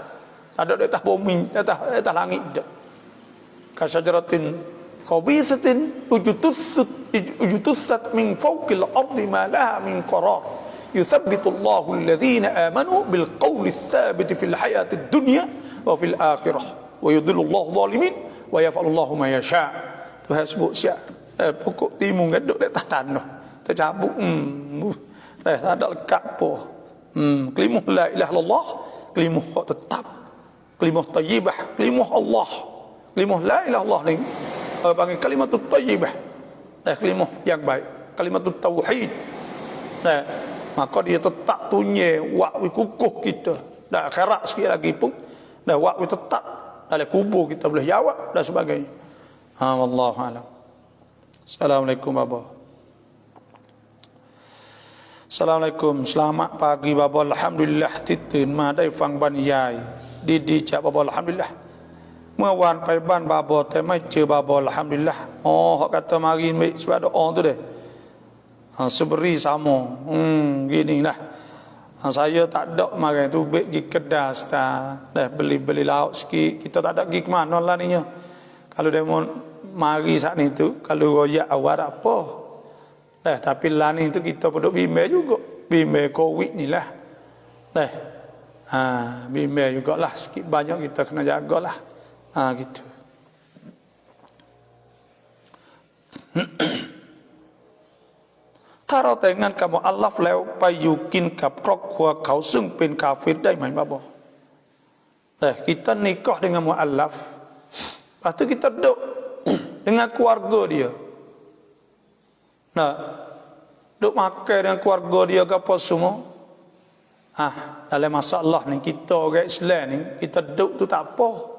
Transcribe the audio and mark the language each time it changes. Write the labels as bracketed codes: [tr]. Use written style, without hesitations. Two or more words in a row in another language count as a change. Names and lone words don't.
[ms] Ada di atas bumi, atas langit dak. [ar] كشجرة خبيثة اجتثت من فوق الأرض ما لها من قرار. يثبت الله الذين آمنوا بالقول الثابت في الحياة الدنيا وفي الآخرة. ويضل الله الظالمين ويفعل الله ما يشاء'. [ms] Tuhan sebut siap pokok timun duduk di atas tanah, tercabut tak ada lekat apa. Kalimah [ar] لا إله إلا الله, [ms] kalimah tetap, kalimah thayyibah, kalimah Allah, kalimah [ar] لا إله إلا الله [ms] ni panggil kalimah thayyibah, kalimah yang baik, kalimah tauhid. Maka dia tetap tunye wakwi kukuh kita, dan akhirat sikit lagi pun dan wakwi tetap dalam kubur kita boleh jawab dan sebagainya. [ar] والله أعلم. السلام عليكم Baba. [ms] Assalamualaikum, selamat pagi Baba. [th] Alhamdulillah ที่ตื่นมาได้ฟังบรรยายดีๆจากบาบอลฮัมดุลิลละห์เมื่อวานไปบ้านบาบอแต่ไม่เจอบาบอลฮัมดุลิลละห์เขา [ms] kata mari ambil surat doa tu deh, seberi sama gini lah. Saya tak ada mari tu pergi kedai dah beli lauk sikit, kita tak ada pergi ke mana lah ni. Kalau dia mau mari saat ni tu, kalau royak awal tak apa. Tapi lah ni tu kita perlu bimbel juga, bimbel COVID ni lah. Bimbel jugalah, sikit banyak kita kena jagalah. Gitu. [th] ถ้าเราแต่งงานกับอัลลอฮ์แล้วไปอยู่กินกับครอบครัวเขาซึ่งเป็นกาเฟรได้ไหมบาบอ [ms] kita nikah dengan mu'allaf, lepas tu kita duduk dengan keluarga dia, duduk makan dengan keluarga dia ke apa semua. Dalam masalah ni kita orang Islam ni, kita duduk tu tak apa.